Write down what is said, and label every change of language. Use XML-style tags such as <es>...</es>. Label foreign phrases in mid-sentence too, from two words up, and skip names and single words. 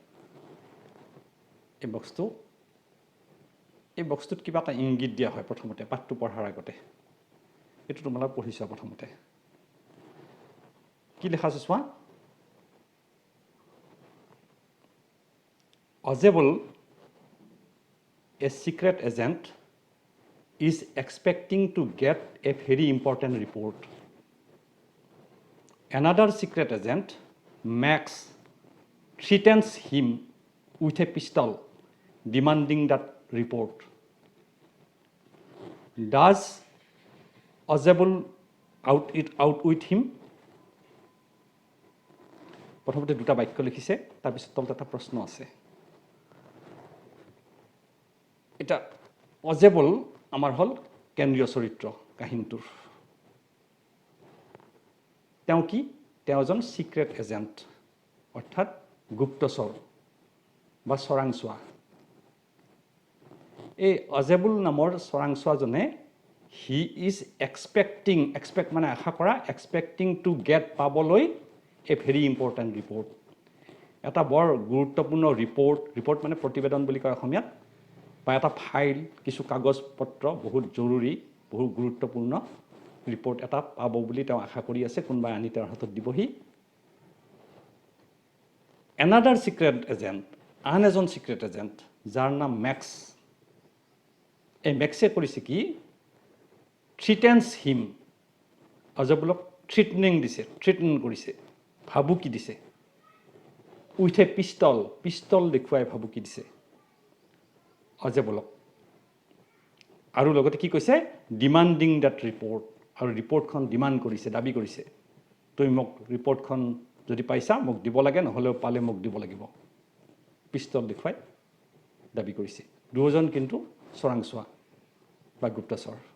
<as>এই বক্সটোত কিবা এটা ইংগিত দিয়া হয় প্ৰথমতে পাঠটো পঢ়াৰ আগতে এইটো তোমালোকে পঢ়িছা প্ৰথমতে কি লেখা আছে চোৱা</as> <en>Ozebul, a secret agent, is expecting to get a very important report. Another secret agent, Max, threatens him with a pistol, demanding that report. Does Ozebul outwit him?</en> <as>প্ৰথমতে দুটা বাক্য লিখিছে তাৰপিছত তলত এটা প্ৰশ্ন আছে এটা অজেবল আমাৰ হল কেন্দ্ৰীয় চৰিত্ৰ কাহিনীটোৰ তেওঁ কি তেওঁ এজন</as> <en>secret agent</en> <as>অৰ্থাৎ গুপ্তচৰ বা চৰাংচোৱা এই অজেবল নামৰ চৰাংচোৱাজনে</as> <en>he is expect</en> <as>মানে আশা কৰা</as> <en>expecting to get</en> <as>পাবলৈ</as> <en>a very important report</en> <as>এটা বৰ গুৰুত্বপূৰ্ণ ৰিপৰ্ট মানে প্ৰতিবেদন বুলি কয় অসমীয়াত বা এটা ফাইল কিছু কাগজ পত্ৰ বহুত জৰুৰী বহুত গুৰুত্বপূৰ্ণ ৰিপৰ্ট এটা পাব বুলি তেওঁ আশা কৰি আছে কোনবাই আনি তেওঁৰ হাতত দিবহি</as> <en>another secret agent</en> <as>আন এজন</as> <en>secret agent</en> <as>যাৰ নাম মেক্স এই মেক্সে কৰিছে কি threatens him অজবলক থ্ৰেটনিং কৰিছে ভাবুকি দিছে</as> <en>with a pistol</en> <as>দেখুৱাই ভাবুকি দিছে অজেবলক আৰু লগতে কি কৈছে</as> <en>demanding that report</en> <as>আৰু ৰিপৰ্টখন ডিমান্ড কৰিছে দাবী কৰিছে তুমি মোক ৰিপৰ্টখন যদি পাইছা মোক দিব লাগে নহলেও পালে মোক দিব লাগিব পিষ্টল দেখুৱাই দাবী কৰিছে দুজন কিন্তু চৰাংচোৱা বা গুপ্তচৰ</as>